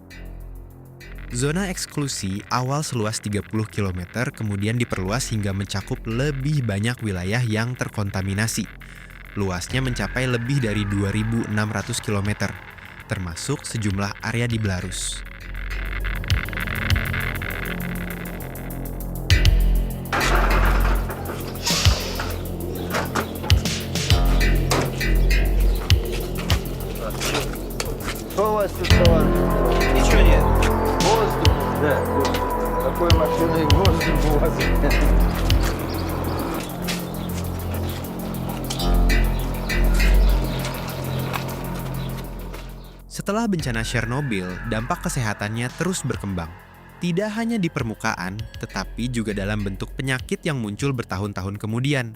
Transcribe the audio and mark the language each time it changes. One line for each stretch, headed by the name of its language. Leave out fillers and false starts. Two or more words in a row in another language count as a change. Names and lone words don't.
Indonesian: Zona eksklusi awal seluas 30 km kemudian diperluas hingga mencakup lebih banyak wilayah yang terkontaminasi. Luasnya mencapai lebih dari 2.600 km, termasuk sejumlah area di Belarus.
Russian: Что у вас тут, товарищ? Ничего нет. Воздух? Да. Какой машиной воздух у вас?
Indonesian: Setelah bencana Chernobyl, dampak kesehatannya terus berkembang. Tidak hanya di permukaan, tetapi juga dalam bentuk penyakit yang muncul bertahun-tahun kemudian.